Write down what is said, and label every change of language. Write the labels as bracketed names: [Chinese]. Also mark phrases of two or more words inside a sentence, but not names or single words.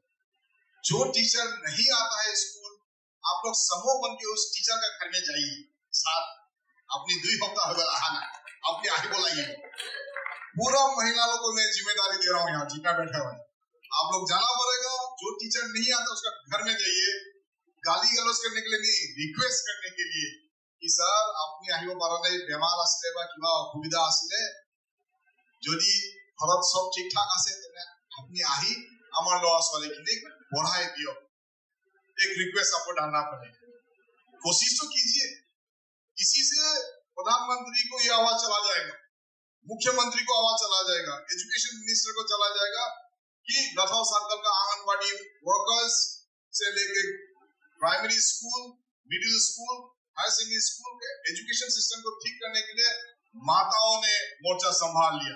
[Hindi] जो टीचर नहीं आता है स्कूल, आप लोग समूह बन के उस टीचर का घर में जाइए, साथ अपनी 2 हफ्ता अगर आना, अपनी आगे बोलाइए। पूरा महिला लोग को मैं जिम्मेदारी दे रहा हूँ, यहाँ जितना बैठा हुआ है, आप लोग जाना पड़ेगा। जो टीचर नहीं आता उसका घर में जाइए, गाली गलौज करने के लिए नहीं, रिक्वेस्ट करने के लिए कि सर अपनी [Assamese] আহিব পৰা নাই, বেমাৰ আছে বা কিবা অসুবিধা আছে, যদি ঘৰত সব ঠিক ঠাক আছে তেনে আপনি আহি আমার ল'ৰা ছোৱালীখিনিক পঢ়াই দিয়ক। [Hindi] एक रिक्वेस्ट आपको डालना पड़ेगा, कोशिश तो कीजिए। इसी से प्रधानमंत्री को ये आवाज चला जाएगा, मुख्यमंत्री को आवाज चला जाएगा, [English] education minister [Hindi] को चला जाएगा कि लखनऊ सर्कल का आंगनबाड़ी वर्कर्स से लेके [English] primary school, middle school, higher secondary school [Hindi] के [English] education system [Hindi] को ठीक करने के लिए माताओं ने मोर्चा संभाल लिया।